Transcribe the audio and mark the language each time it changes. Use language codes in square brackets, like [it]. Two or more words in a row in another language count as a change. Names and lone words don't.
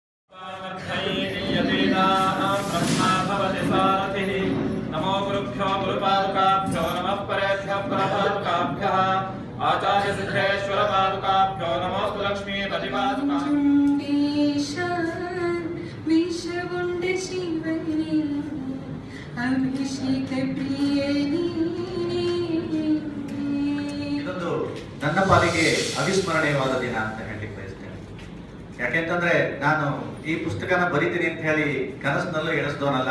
[sa] नमो गुरुभ्यो गुरुपादुकाभ्यो नमः परेभ्यः प्रपादुकाभ्यः आचार्य सिद्धेश्वर पादुकाभ्यो नमोस्तु लक्ष्मीपति [kn] ಇದೊಂದು ನನ್ನ ಪಾಲಿಗೆ ಅವಿಸ್ಮರಣೀಯವಾದ ದಿನ ಅಂತ ಹೇಳಲಿಕ್ಕೆ ಬಯಸ್ತೇನೆ. ಯಾಕೆಂತಂದ್ರೆ ನಾನು ಈ ಪುಸ್ತಕನ ಬರೀತೀನಿ ಅಂತ ಹೇಳಿ ಕನಸಿನಲ್ಲೂ ಎಣಿಸ್ದವನಲ್ಲ.